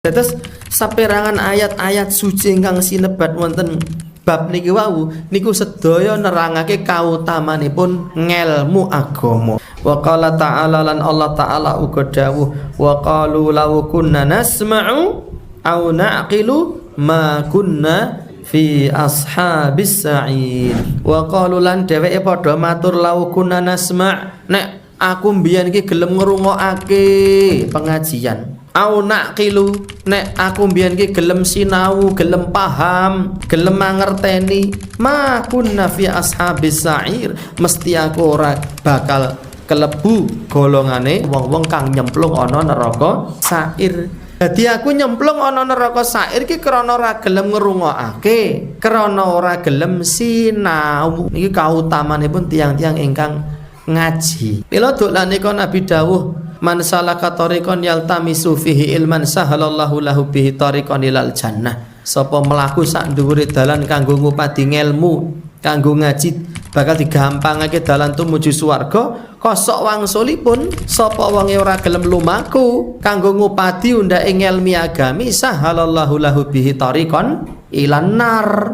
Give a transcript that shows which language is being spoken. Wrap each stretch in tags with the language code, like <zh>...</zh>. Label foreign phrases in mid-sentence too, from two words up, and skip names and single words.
<jv>Terus saperangan ayat-ayat suci ingkang sinebat wonten bab niki wau niku sedaya nerangake kautamanipun ngelmu agama.</jv> <ar>وقال تعالى</ar> <jv>lan Allah taala uga dawuh</jv> <ar>وقالوا لو كنا نسمع أو نعقل ما كنا في أصحاب السعير. وقالوا</ar> <jv>lan dheweke padha matur</jv> <ar>لو كنا نسمع'</ar> <jv>nek aku mbiyen iki gelem ngrungokake pengajian.</jv> <ar>أو نعقل</ar> <jv>nek aku mbiyen ki gelem sinau, gelem paham, gelem mangerteni,</jv> <ar>ما كنا في أصحاب السعير,</ar> <jv>mesti aku ora bakal kelebu golongane wong-wong kang nyemplung ana neraka sa'ir. Dadi aku nyemplung ana neraka sa'ir ki krana ora gelem ngrungokake, krana ora gelem sinau. Niki kautamanipun tiang-tiang ingkang ngaji. Mila dolane kon Nabi dawuh</jv> <ar>من سلك طريقا يلتمس فيه علما سهل الله له به طريقا إلى الجنة.</ar> <jv>Sapa mlaku sak dhuwure dalan kanggo ngupadi ngelmu, kanggo ngaji bakal digampangake dalan tumuju swarga. Kosok wangsulipun sapa wonge ora gelem lumaku kanggo ngupadi undake ngelmi agami</jv> <ar>سهل الله له به طريقا إلى النار.</ar>